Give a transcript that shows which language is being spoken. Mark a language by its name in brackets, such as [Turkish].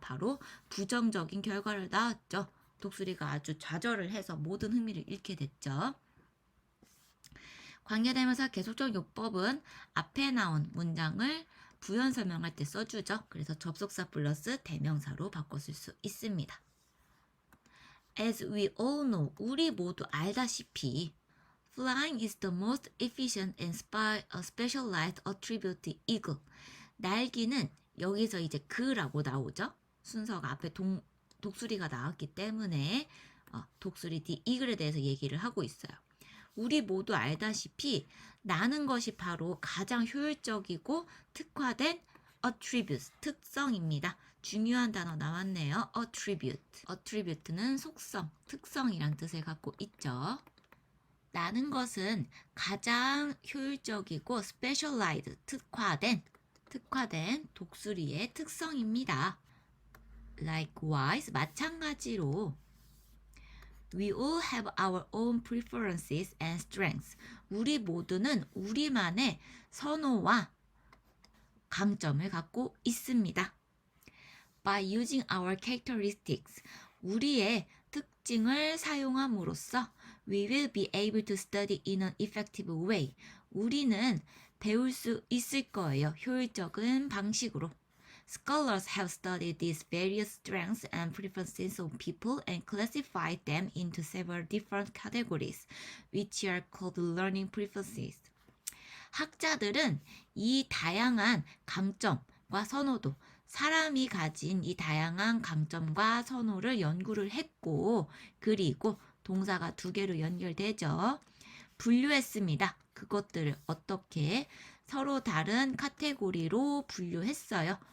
[Korean] 바로 부정적인 결과를 낳았죠. 독수리가 아주 좌절을 해서 모든 흥미를 잃게 됐죠. 관계대명사 계속적 용법은 앞에 나온 문장을 부연 설명할 때 써주죠. 그래서 접속사 플러스 대명사로 바꿔 쓸 수 있습니다. [English] As we all know, 우리 모두 알다시피 flying is the most efficient and specialized attribute to eagle. [Korean] 날기는 여기서 이제 그라고 나오죠. 순서가 앞에 독수리가 나왔기 때문에 독수리 the eagle에 대해서 얘기를 하고 있어요. 우리 모두 알다시피 나는 것이 바로 가장 효율적이고 특화된 attributes, 특성입니다. 중요한 단어 나왔네요. attribute. attribute는 속성, 특성이란 뜻을 갖고 있죠. 나는 것은 가장 효율적이고 specialized, 특화된 독수리의 특성입니다. [English] Likewise, 마찬가지로 We all have our own preferences and strengths. [Korean] 우리 모두는 우리만의 선호와 강점을 갖고 있습니다. [English] By using our characteristics, 우리의 특징을 사용함으로써 we will be able to study in an effective way. [Korean] 우리는 배울 수 있을 거예요. 효율적인 방식으로. [English] Scholars have studied these various strengths and preferences of people and classified them into several different categories, which are called learning preferences. [Korean] 학자들은 이 다양한 강점과 선호도, 사람이 가진 이 다양한 강점과 선호를 연구를 했고, 그리고 동사가 두 개로 연결되죠. 분류했습니다. 그것들을 어떻게 서로 다른 카테고리로 분류했어요.